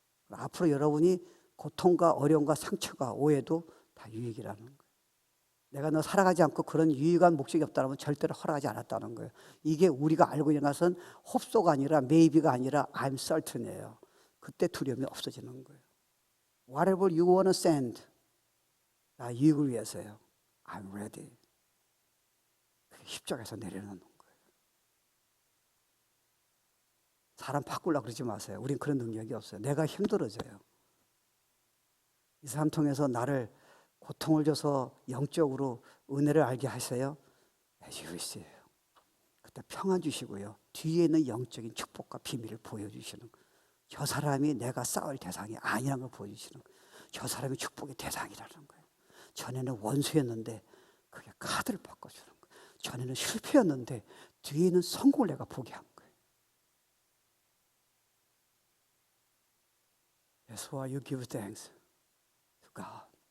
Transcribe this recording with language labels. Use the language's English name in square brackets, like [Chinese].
[Korean] 앞으로 여러분이 고통과 어려움과 상처가 오해도 다 유익이라는 거예요. 내가 너 살아가지 않고 그런 유익한 목적이 없다면 절대로 허락하지 않았다는 거예요. 이게 우리가 알고 있는 것은 홉소가 아니라 maybe가 아니라 [English] I'm certain [Korean] 이에요. 그때 두려움이 없어지는 거예요. [English] Whatever you want to send, [Korean] 나 유익을 위해서요. [English] I'm ready. [Korean] 십자가에서 내려놓는 거예요. 사람 바꾸려고 그러지 마세요. 우린 그런 능력이 없어요. 내가 힘들어져요. 이 사람 통해서 나를 고통을 줘서 영적으로 은혜를 알게 하세요. 주시요. 그때 평안 주시고요. 뒤에 있는 영적인 축복과 비밀을 보여주시는 거예요. 저 사람이 내가 싸울 대상이 아니라는 걸 보여주시는 거예요. 저 사람이 축복의 대상이라는 거예요. 전에는 원수였는데 그게 카드를 바꿔주는 거예요. 전에는 실패였는데 뒤에 있는 성공을 내가 보게 한 거예요. [English] That's why you give thanks to God.